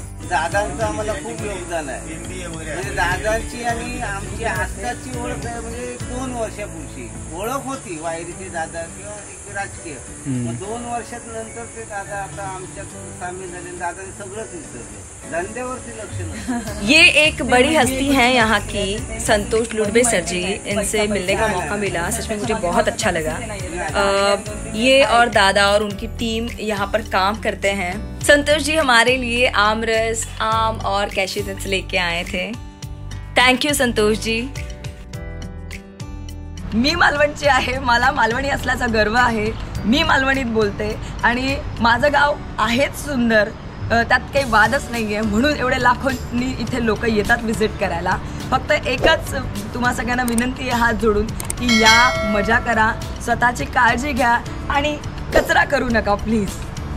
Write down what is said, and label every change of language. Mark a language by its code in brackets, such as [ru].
[mr] दादांचं आम्हाला खूप योगदान आहे. MBA वगैरे म्हणजे दादांची आणि आमची आत्ताची ओळख आहे म्हणजे 2 वर्षापूर्वी ओळख होती, वायरीचे दादा किंवा एक राजकीय. मग 2 वर्षात नंतर ते दादा आता आमच्यात सामील झाले. दादाने सगळंच विसरले, धंद्यावरती लक्ष नसतं. [hi] ये एक बड़ी हस्ती हैं यहाँ की, संतोष लुडबे सर जी. इनसे मिलने का मौका मिला, सच में मुझे बहुत अच्छा लगा. ये और दादा और उनकी टीम यहाँ पर काम करते हैं. संतोष जी हमारे लिए आमरस, आम और कैशू नट्स लेके आए थे. Thank you Santosh ji. [mr] मी मालवणची आहे, मला मालवणी असल्याचा गर्व आहे. मी मालवणीत बोलते आणि माझं गाव आहेच सुंदर, त्यात काही वादच नाही आहे. म्हणून एवढे लाखोंनी इथे लोक येतात व्हिजिट करायला. फक्त एकच तुम्हा सगळ्यांना विनंती आहे हात जोडून की या, मजा करा, स्वतःची काळजी घ्या आणि कचरा करू नका प्लीज.